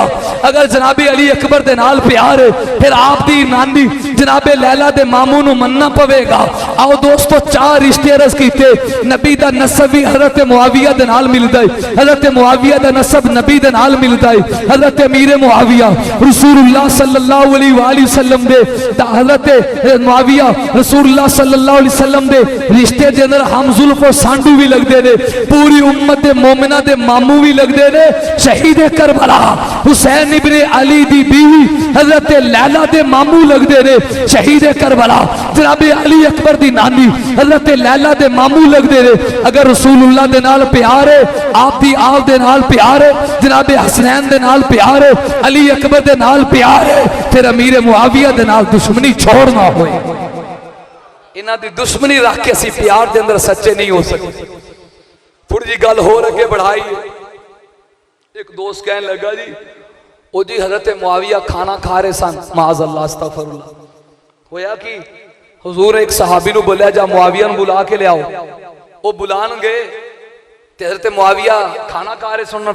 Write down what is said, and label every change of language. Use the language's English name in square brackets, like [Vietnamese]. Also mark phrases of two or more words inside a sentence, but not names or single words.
[Punjabi] اگر جنابے علی اکبر دے نال پیار ہے پھر آپ دی نانی جنابے لیلیٰ دے ماموں نوں مننا پویگا. آؤ دوستو، 4 رشتے رس کیتے۔ نبی دا نسب بھی حضرت معاویہ دے نال ملدا ہے، حضرت معاویہ دا نسب نبی دے نال ملدا ہے. حضرت امیر معاویہ [Arabic] رسول الله صلى الله عليه وسلم [Punjabi] دے، حضرت معاویہ [Arabic] رسول الله صلى الله عليه وسلم [Punjabi] دے رشتے دے اندر ہم زلف تے سانڈو بھی لگدے نے، پوری امت دے مومناں دے ماموں بھی لگدے نے. شہید کربلا حسین ابن علی دی بیوی حضرت لیلیٰ دے ماموں لگدے نے. شہید کربلا جنابے علی اکبر دی نانی حضرت لیلیٰ دے ماموں لگدے نے. اگر رسول اللہ دے نال پیار ہے، آپ دی آپ دے نال پیار ہے، جنابے حسنین دے نال پیار ہے، علی اکبر دے نال پیار ہے، پھر امیر معاویہ دے نال دشمنی چھوڑنا ہوئے. اِنہاں دی دشمنی رکھ کے اسیں پیار دے اندر سچے نہیں ہو سکدے. تھوڑی جی گل ہور اگے ودھائی. اک دوست کہن لگا جی، او جی حضرت معاویہ کھانا کھا رہے سن, [Arabic] معاذ الله أستغفر الله, [Punjabi] ہویا کہ حضور اک صحابی نوں بولیا جا معاویہ نوں بلا کے لے آؤ. او بلان گئے تے حضرت معاویہ کھانا کھا رہے سن.